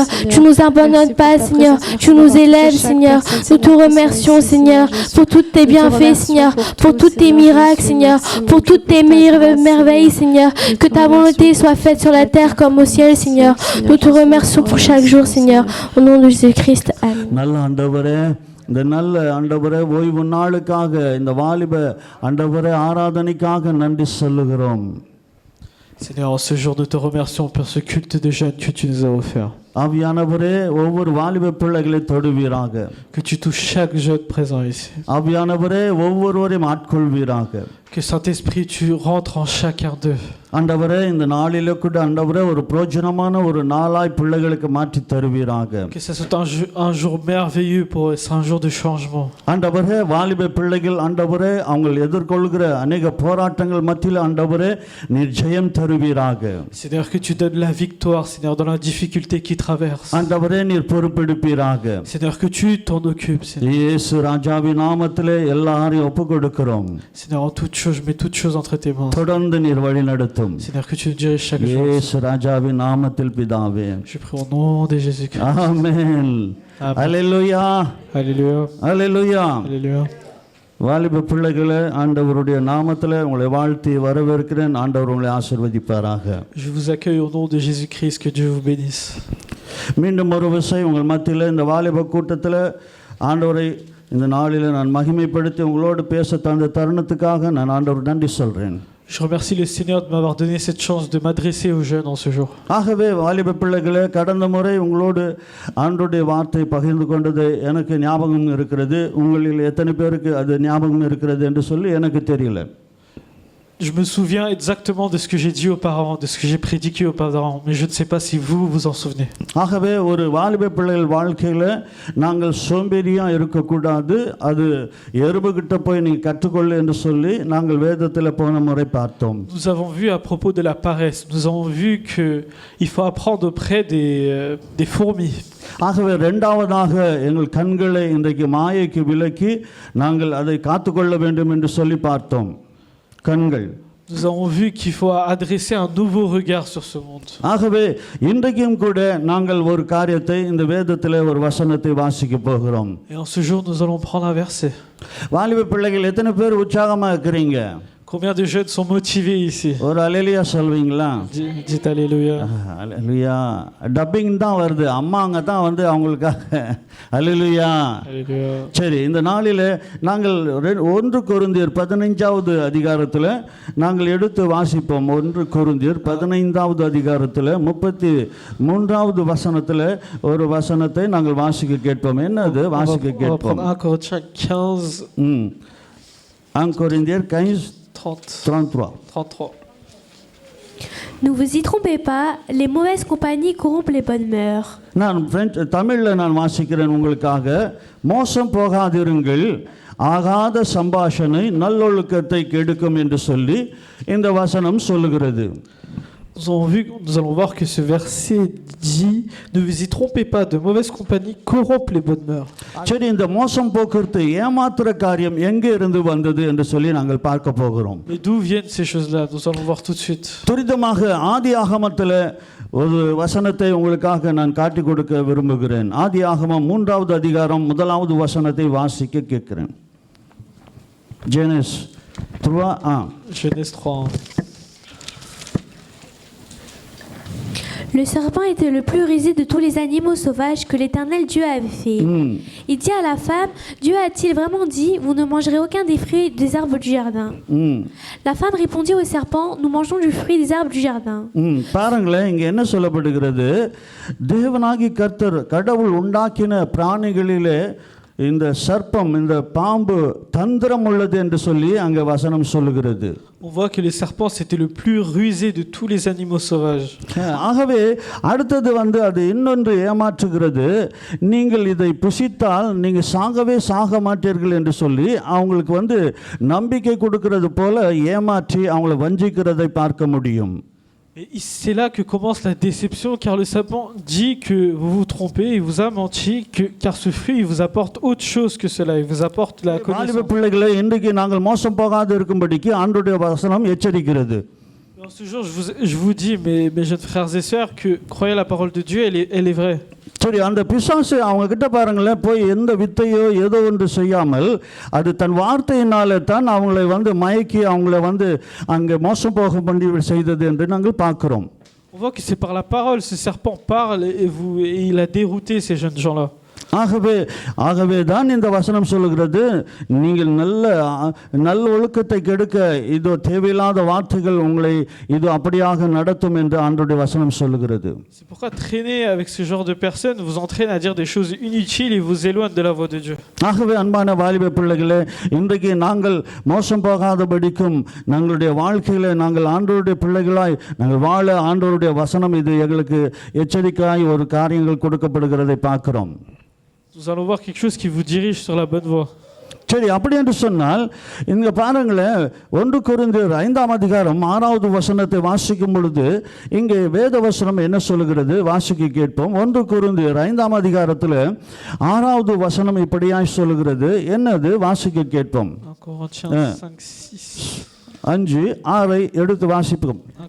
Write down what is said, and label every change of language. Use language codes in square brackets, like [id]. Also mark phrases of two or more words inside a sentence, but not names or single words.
[fr] Tu ne nous abandonnes pas, Seigneur. Tu nous élèves, Seigneur. Nous te remercions, Seigneur, pour tous tes bienfaits, Seigneur. Pour tous tes miracles, Seigneur. Pour toutes tes merveilles, Seigneur. Que ta volonté soit faite sur la terre comme au ciel, Seigneur. Nous te remercions pour chaque jour, Seigneur. Au nom de Jésus-Christ. [ta] நல்ல ஆண்டவரே, இந்த நல்ல ஆண்டவரே ஓய்வு நாளுக்காக இந்த வாலிப ஆண்டவரே ஆராதனைக்காக நன்றி சொல்லுகிறோம். [fr] Seigneur, en ce jour, nous te remercions pour ce culte de jeunes que tu nous as offert. [ta] ஆவியானவரே ஒவ்வொரு வாலிப பிள்ளைகளை தொடுவீராக. [fr] Que tu touches chaque jeune présent ici. [ta] ஆவியானவரே ஒவ்வொருவரையும் ஆட்கொள்வீராக. [fr] Que Saint-Esprit, tu rentres en chacun d'eux. [ta] ஆண்டவரே இந்த நாளிலே கூட ஆண்டவரே ஒரு பிரயோஜனமான ஒரு நாளாய் பிள்ளைகளுக்கு மாற்றி தருவீராக. [fr] Que ça soit un jour merveilleux pour eux, c'est un jour de changement. [ta] ஆண்டவரே வாலிப பிள்ளைகள் ஆண்டவரே அவங்க எதிர்கொள்கிற அநேக போராட்டங்கள் மத்தியில் ஆண்டவரே நீர் ஜெயம் தருவீராக. [fr] Seigneur, que tu donnes la victoire, Seigneur, dans la difficulté qui traverse. [ta] ஆண்டவரே நீர் பொறுப்பெடுப்பீராக. [fr] Seigneur, que tu t'en occupes, Seigneur. [ta] இயேசு ராஜாவின் நாமத்திலே எல்லாரையும் ஒப்புக்கொடுக்கிறோம். [fr] Seigneur, en toute chose, je mets toutes choses entre tes mains. [ta] தொடர்ந்து நீர் வழிநடத்தும். [fr] Seigneur, que tu nous diriges chaque jour. [ta] இயேசு ராஜாவின் நாமத்தில் பிதாவே. [fr] Je prie au nom de Jésus-Christ. [ta] ஆமென். அல்லேலூயா. [fr] Alléluia. [ta] அல்லேலூயா. [fr] Alléluia. [ta] வாலிப பிள்ளைகளே, ஆண்டவருடைய நாமத்தில் உங்களை வாழ்த்தி வரவேற்கிறேன். ஆண்டவர் உங்களை ஆசீர்வதிப்பாராக. [fr] Je vous accueille au nom de Jésus-Christ, que Dieu vous bénisse. [ta] மீண்டும் ஒரு விசை உங்கள் மத்தியில் இந்த வாலிப கூட்டத்தில் ஆண்டவரை இந்த நாளில் நான் மகிமைப்படுத்தி உங்களோடு பேச தந்த தருணத்துக்காக நான் ஆண்டவர் நன்றி சொல்கிறேன். [fr] Je remercie le Seigneur de m'avoir donné cette chance de m'adresser aux jeunes en ce jour. [ta] ஆகவே வாலிப பிள்ளைகளே, கடந்த முறை உங்களோடு ஆண்டவருடைய வார்த்தை பகிர்ந்து கொண்டது எனக்கு ஞாபகம் இருக்கிறது. உங்களில் எத்தனை பேருக்கு அது ஞாபகம் இருக்கிறது என்று சொல்லி எனக்கு தெரியல. [fr] Je me souviens exactement de ce que j'ai dit auparavant, de ce que j'ai prédiqué auparavant, mais je ne sais pas si vous vous en souvenez. [ta] ஆகவே ஒரு வாலிப பிள்ளைகள் வாழ்க்கையில் நாங்கள் சோம்பேறியாக இருக்கக்கூடாது, அது எறும்புகிட்ட போய் நீ கற்றுக்கொள்ளு என்று சொல்லி நாங்கள் வேதத்தில் போன முறை பார்த்தோம். [fr] Nous avons vu à propos de la paresse, nous avons vu qu'il faut apprendre auprès des fourmis. [ta] ஆகவே இரண்டாவதாக எங்கள் கண்களை இன்றைக்கு மாயைக்கு விலக்கி நாங்கள் அதை காத்துக்கொள்ள வேண்டும் என்று சொல்லி பார்த்தோம். கண்கள். [fr] Nous avons vu qu'il faut adresser un nouveau regard sur ce monde. [ta] ஆகவே இன்றைக்கும் கூட நாங்கள் ஒரு காரியத்தை இந்த வேதத்தில் ஒரு வசனத்தை வாசிக்க போகிறோம். [fr] Et en ce jour, nous allons prendre un verset. [ta] வாலிப பிள்ளைகள் எத்தனை பேர் உற்சாகமாக இருக்கிறீங்க? [fr] Combien de jeunes sont motivés ici? [ta] ஒரு அல்லேலூயா சொல்வீங்களா? [fr] Dites alléluia. [ta] அல்லேலூயா. டப்பிங் தான் வருது, அம்மாங்க தான் வந்து அவங்களுக்காக அல்லேலூயா. சரி, இந்த நாளில் நாங்கள் 1 கொரிந்தியர் 15வது அதிகாரத்தில் நாங்கள் எடுத்து வாசிப்போம். 1 கொரிந்தியர் 15வது அதிகாரத்தில் 33வது வசனத்தில் ஒரு வசனத்தை நாங்கள் வாசிக்க கேட்போம். என்னது வாசிக்க கேட்போம்? 1 கொரிந்தியர் 15:33. [fr] Ne vous y trompez pas, les mauvaises compagnies corrompent les bonnes mœurs. [ta] நான் தமிழில் நான் வாசிக்கிறேன் உங்களுக்காக. மோசம் போகாதிருங்கள், ஆகாத சம்பாஷணை நல்லொழுக்கத்தை கெடுக்கும் என்று சொல்லி இந்த வசனம் சொல்லுகிறது. [fr] Nous allons voir que ce verset dit « Ne vous y trompez pas, de mauvaises compagnies corrompent les bonnes mœurs. » [ta] சரி, இந்த மோசம் போக்குறது ஏமாத்துற காரியம் எங்கே இருந்து வந்தது என்று சொல்லி நாங்கள் பார்க்க போகிறோம். [fr] Et d'où viennent ces choses-là? Nous allons voir tout de suite. [ta] துரிதமாக ஆதியாகமத்தில் ஒரு வசனத்தை உங்களுக்காக நான் காட்டி கொடுக்க விரும்புகிறேன். ஆதியாகமம் 3வது அதிகாரம் 1வது வசனத்தை வாசிக்க கேட்கிறேன். [fr] Genèse 3:1. Genèse 3:1. Le serpent était le plus rusé de tous les animaux sauvages que l'Éternel Dieu avait fait. Il dit à la femme, Dieu a-t-il vraiment dit, vous ne mangerez aucun des fruits des arbres du jardin? La femme répondit au serpent, nous mangeons du fruit des arbres du jardin. [ta] பாருங்களேன், இங்க என்ன சொல்லப்படுகிறது? தேவனாகி கர்த்தர் கடவுள் உண்டாக்கின பிராணிகளிலே இந்த சர்ப்பம், இந்த பாம்பு தந்திரம் உள்ளது என்று சொல்லி அங்க வசனம் சொல்லுகிறது. [fr] On voit que le serpent c'était le plus rusé de tous les animaux sauvages. [ta] ஆகவே அடுத்தது அது இன்னொன்று ஏமாற்றுகிறது. நீங்கள் இதை புசித்தால் நீங்க சாக மாட்டீர்கள் என்று சொல்லி அவங்களுக்கு நம்பிக்கை கொடுக்கிறது போல ஏமாற்றி அவங்களை வஞ்சிக்கிறதை பார்க்க முடியும். [fr] Et c'est là que commence la déception, car le serpent dit que vous vous trompez, il vous a menti, car ce fruit il vous apporte autre chose que cela, il vous apporte la connaissance. [ta] பிள்ளைகளை இன்றைக்கு நாங்கள் மோசம் போகாது இருக்கும்படிக்கு ஆண்டவருடைய வசனம் எச்சரிக்கிறது. [fr] En ce jour, je vous dis, mes jeunes frères et sœurs, que croyez la parole de Dieu, elle est vraie. [ta] சரி, அந்த பிசாசு அவங்க கிட்ட பாருங்களேன், போய் எந்த வித்தையோ ஏதோ ஒன்று செய்யாமல் அது தன் வார்த்தையினால தான் அவங்களை மயக்கி அவங்களை அங்கே மோசம் போக பண்ணி செய்தது என்று நாங்கள் பார்க்கிறோம். [fr] On voit que c'est par la parole, ce serpent parle et il a dérouté ces jeunes gens-là. [ta] ஆகவே தான் இந்த வசனம் சொல்லுகிறது, நீங்கள் நல்ல ஒழுக்கத்தை கெடுக்க இதோ தேவையில்லாத வார்த்தைகள் உங்களை இது அப்படியாக நடத்தும் என்று ஆண்டவருடைய வசனம் சொல்லுகிறது. [fr] C'est pourquoi traîner avec ce genre de personnes vous entraîne à dire des choses inutiles et vous éloigne de la voie de Dieu. [ta] ஆகவே அன்பான வாலிப பிள்ளைகளே, இன்றைக்கு நாங்கள் மோசம் போகாதபடிக்கும் நம்மளுடைய வாழ்க்கையில நாங்கள் ஆண்டவருடைய பிள்ளைகளாய் நாங்கள் வாழ ஆண்டவருடைய வசனம் இது எங்களுக்கு எச்சரிக்கையாய் ஒரு காரியங்கள் கொடுக்கப்படுகிறதை பார்க்கிறோம். [fr] Nous allons voir quelque chose qui vous dirige sur la bonne voie. [ta] சரி, அப்படி என்று சொன்னால் இங்க பாருங்களேன், 1 கொரிந்தியர் 5ஆம் அதிகாரம் 6வது வசனத்தை வாசிக்கும் பொழுது இங்கே வேத வசனம் என்ன சொல்லுகிறது வாசிக்க கேட்போம். 1 கொரிந்தியர் 5ஆம் அதிகாரத்தில் 6வது வசனம் இப்படியாய் சொல்லுகிறது. என்னது? வாசிக்க கேட்போம். 5:6 எடுத்து வாசிப்போம்.